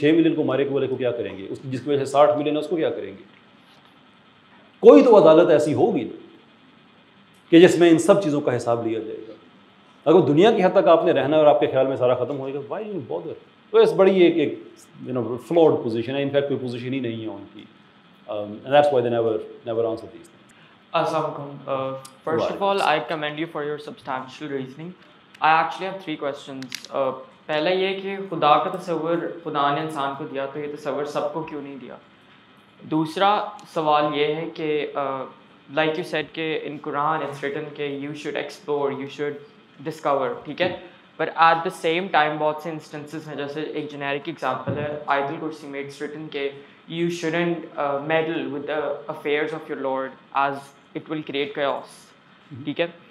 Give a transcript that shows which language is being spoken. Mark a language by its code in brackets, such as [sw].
[ur] 6 million کو مارے والے کو کیا کریں گے؟ جس کی وجہ سے 60 ملین ہے اس کو کیا کریں گے؟ کوئی تو عدالت ایسی ہوگی نا کہ جس میں ان سب چیزوں کا حساب لیا جائے گا. اگر دنیا کی حد تک آپ نے رہنا اور آپ کے خیال میں سارا ختم ہوئے گا, [en] Why you bother? [ur] تو اس بڑی ایک فلوڈ پوزیشن ہے. انفیکٹ کوئی پوزیشن ہی نہیں ہے ان کی. [en] And that's why they never answer these things. [ar] Assalamualaikum. [en] First of all, I commend you for your substantial reasoning. I actually have 3 questions. [ur] پہلا یہ کہ خدا کا تصور خدا نے انسان کو دیا, تو یہ تصور سب کو کیوں نہیں دیا؟ دوسرا سوال یہ ہے کہ [en] like you said [ur] کہ [en] in Quran it's written [ur] کہ [en] you should explore, you should discover, [ur] ٹھیک ہے, پر [en] at the same time [ur] بہت سے انسٹنسز ہیں, جیسے ایک جنیرک ایگزامپل ہے آیت الکرسی میں [en] it's written [ur] کہ [en] you shouldn't meddle with the affairs of your lord as it will create chaos, [ur] ٹھیک ہے.